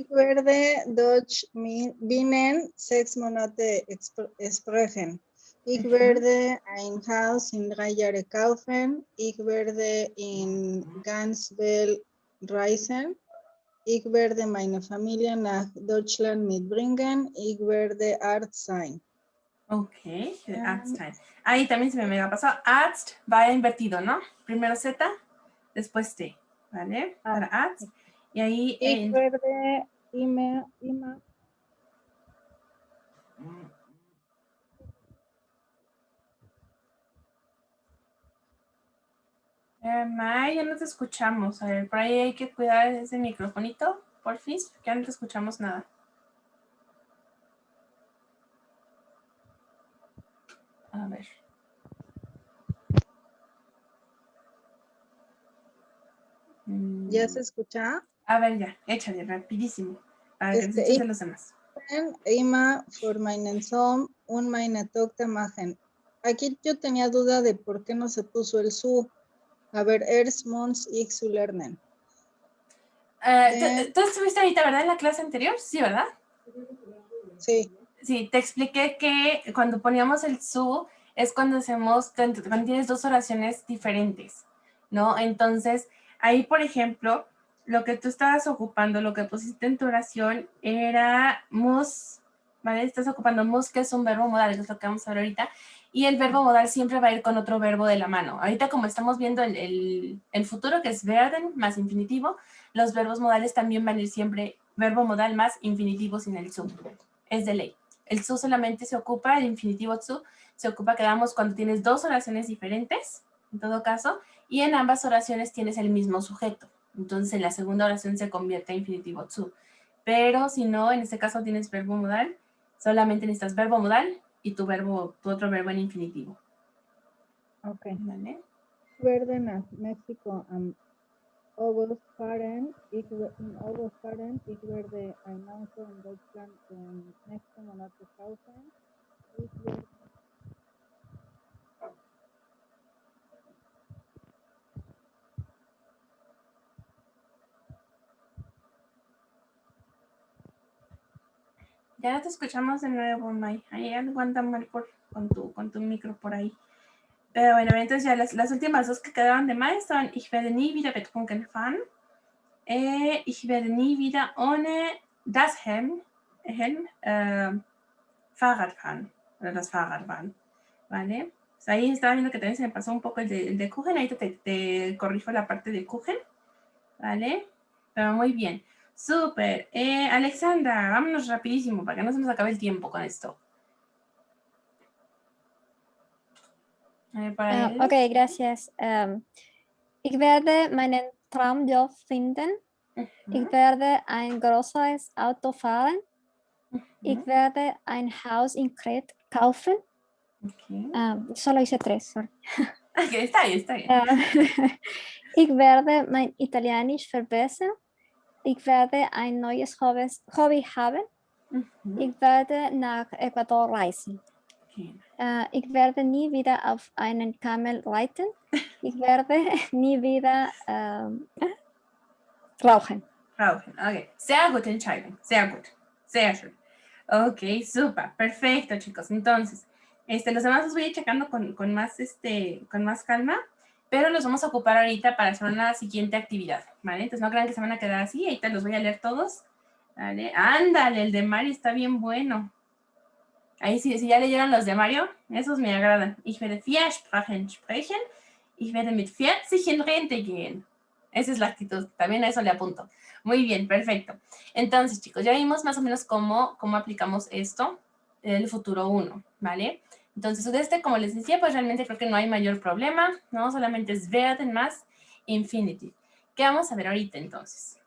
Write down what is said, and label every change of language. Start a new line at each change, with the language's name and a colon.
German: Ich werde Deutsch binnen 6 Monate sprechen. Ich werde ein Haus in 3 Jahren kaufen. Ich werde in ganz Welt reisen. Ich werde meine Familie nach Deutschland mitbringen. Ich werde Arzt sein. Ok, Arztteil.
Spanish: Ahí también se me mega pasó. Arzt va invertido, ¿no? Primero Z, después T, ¿vale? Para Arzt. Y ahí
German: Ich werde immer
Spanish: May, ya no te escuchamos. A ver, por ahí hay que cuidar ese microfonito, porfis, porque ya no te escuchamos nada. A ver. ¿Ya se escucha? A ver, ya, échale, rapidísimo. Para que les eches a los demás.
German: Immer für meinen Sohn und meine Tochter machen.
Spanish: Aquí yo tenía duda de por qué no se puso el su. A ver,
German: erst muss ich zu lernen.
Spanish: ¿Tú estuviste ahorita, verdad, en la clase anterior? Sí, ¿verdad? Sí. Sí, te expliqué que cuando poníamos el su es cuando cuando tienes dos oraciones diferentes, ¿no? Entonces, ahí, por ejemplo, lo que tú estabas ocupando, lo que pusiste en tu oración era muss, ¿vale? Estás ocupando muss, que es un verbo modal, que es lo que vamos a ver ahorita, y el verbo modal siempre va a ir con otro verbo de la mano. Ahorita, como estamos viendo el futuro, que es werden más infinitivo, los verbos modales también van a ir siempre verbo modal más infinitivo sin el su. Es de ley. El su solamente se ocupa, el infinitivo zu, se ocupa, quedamos, cuando tienes dos oraciones diferentes, en todo caso, y en ambas oraciones tienes el mismo sujeto. Entonces, en la segunda oración se convierte en infinitivo zu. Pero si no, en este caso tienes verbo modal, solamente necesitas verbo modal y tu otro verbo en infinitivo. Ok. ¿Vale?
German: Werde nach México am August fahren. Ich werde ein Auto in Deutschland in nächsten Monaten kaufen. Ich werde
Spanish: Ya no te escuchamos de nuevo, May. Ahí algo anda mal con tu micro por ahí. Pero bueno, entonces ya las últimas dos que quedaban de May son:
German: Ich werde nie wieder betrunken fahren. Ich werde nie wieder ohne das Helm Fahrrad fahren. Oder das Fahrradfahren.
Spanish: ¿Vale? Pues ahí estaba viendo que también se me pasó un poco el de Kuchen. Ahí te corrijo la parte de Kuchen. ¿Vale? Pero muy bien. Súper. Alexandra, vámonos rapidísimo para que no se nos acabe el tiempo con esto. Ok, gracias.
German: Ich werde meinen Traumjob finden. Ich werde ein großes Auto fahren. Ich werde ein Haus in Crete kaufen. Okay.
Spanish: Solo hice 3, sorry. Okay, está bien.
German: Ich werde mein Italienisch verbessern. Ich werde ein neues Hobby haben. Ich werde nach Ecuador reisen. Okay. Ich werde nie wieder auf einen Kamel reiten. Ich werde nie wieder rauchen. Rauchen, ok. Sehr gute Entscheidung. Sehr gut. Sehr schön. Ok, super.
Spanish: Perfecto, chicos. Entonces, los demás los voy a ir checando con más calma, pero los vamos a ocupar ahorita para hacer una siguiente actividad, ¿vale? Entonces, no crean que se van a quedar así. Ahorita los voy a leer todos. ¿Vale? Ándale, el de Mario está bien bueno. Ahí sí, si ya leyeron los de Mario, esos me agradan.
German: Ich werde 4 Sprachen sprechen. Ich werde mit 40 in Rente gehen.
Spanish: Esa es la actitud, también a eso le apunto. Muy bien, perfecto. Entonces, chicos, ya vimos más o menos cómo aplicamos esto el futuro 1, ¿vale? Entonces, como les decía, pues realmente creo que no hay mayor problema, ¿no? Solamente es werden más infinitive. ¿Qué vamos a ver ahorita, entonces?